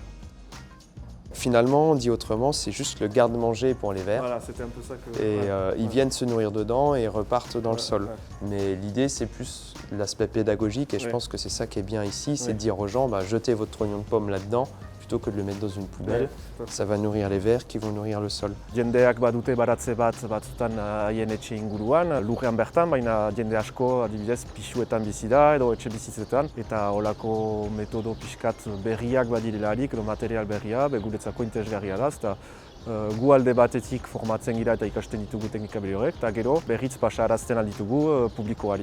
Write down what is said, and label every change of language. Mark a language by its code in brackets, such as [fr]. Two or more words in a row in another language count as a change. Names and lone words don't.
[fr] Finalement, dit autrement, c'est juste le garde-manger pour les vers. Voilà, c'était un peu ça que... Et ils viennent se nourrir dedans et repartent dans le sol. Mais l'idée, c'est plus l'aspect pédagogique et je pense que c'est ça qui est bien ici, c'est de dire aux gens, jetez votre oignon de pomme là-dedans, plutôt que de le mettre dans une poubelle. Ça va nourrir les vers qui vont nourrir le sol. [eu] Jendeak badute baratze batzutan haien etxe inguruan, lurrean bertan, baina jende asko adibidez pisuetan bizi da edo etxe bizitzetan, eta holako metodo pixkat berriak badirelarik edo material berria, guretzako interesgarria da, eta gu alde batetik formatzen gira eta ikasten ditugu teknika berri horrek, eta gero berriz pasarazten alditugu publikoari.